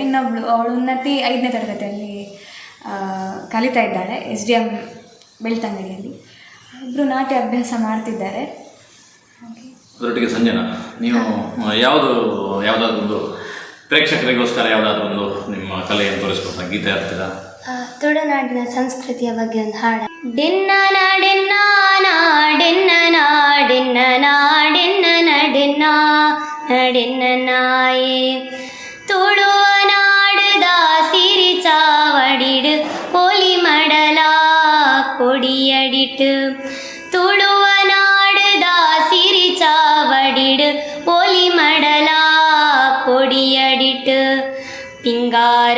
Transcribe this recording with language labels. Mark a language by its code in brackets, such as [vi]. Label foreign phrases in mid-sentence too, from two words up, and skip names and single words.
[kn] ಅವಳು ಉನ್ನತಿ 5ನೇ ತರಗತಿಯಲ್ಲಿ ಕಲಿತಾ ಇದ್ದಾಳೆ SDM ಬೆಳ್ತಂಗಡಿಯಲ್ಲಿ. ಇಬ್ಬರು ನಾಟ್ಯ ಅಭ್ಯಾಸ ಮಾಡ್ತಿದ್ದಾರೆ. ಅದರೊಟ್ಟಿಗೆ ಸಂಜನಾ, ನೀವು ಯಾವುದಾದ್ರೂ ಒಂದು ಪ್ರೇಕ್ಷಕರಿಗೋಸ್ಕರ ಯಾವುದಾದ್ರೂ ಒಂದು ನಿಮ್ಮ ಕಲೆಯನ್ನು ತೋರಿಸ್ಕೊಡ್ತಾ ಗೀತೆ ಆಗ್ತದ? ತುಳುನಾಡಿನ ಸಂಸ್ಕೃತಿಯ ಬಗ್ಗೆ ಒಂದು ಹಾಡು. [tcy] ಡೆನ್ನ ನಾಡೆನ್ನ ನಾಡೆನ್ನ ನಾಡೆನ್ನ ನಾಡೆನ್ನ ನಡೆನ್ನ ನಡೆನ್ನ ನಾಯೇ ತುಳುವ ನಾಡುದ ಸಿರಿ ಚಾವಡಿಡು ಪೋಲಿ ಮಡಲ ಕೊಡಿಯಡಿಟ್ಟು ತುಳುವ ನಾಡುದ ಸಿರಿ ಚಾವಡಿಡು ಪೋಲಿ ಮಡಲ ಕೊಡಿಯಡಿಟ್ಟು ಪಿಂಗಾರ